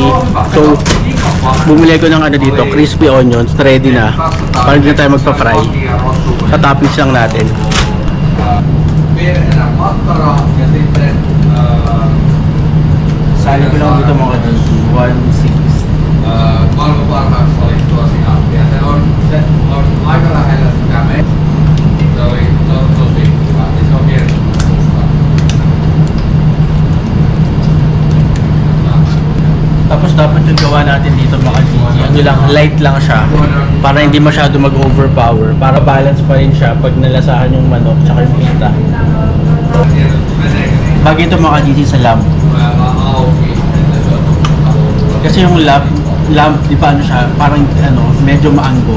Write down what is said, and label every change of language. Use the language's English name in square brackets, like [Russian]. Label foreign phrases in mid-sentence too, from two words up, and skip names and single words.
[Filipino] So, bumili ko ng ano dito, [English] crispy onions, [Filipino] ready na. Para hindi na tayo magpa-fry. Tatapis lang natin. Sali ko lang dito mga Ka-Gigi, 1.6. [Finnish] Maailmanparhaat valittua siinä. Ja se on aika lähellä sitä me. Se on tosi hyvä. Se on hieno musta. [Filipino] Tapos dapat yung gawa natin dito mga Ka-Gigi, ano lang, light lang siya. Para hindi masyado mag-overpower. Para balance pa rin siya pag nalasahan yung manok tsaka yung pita. Bagay ito mga Ka-Gigi sa lamb. Kasi yung lamb, di ba ano siya, parang ano, medyo maanggo.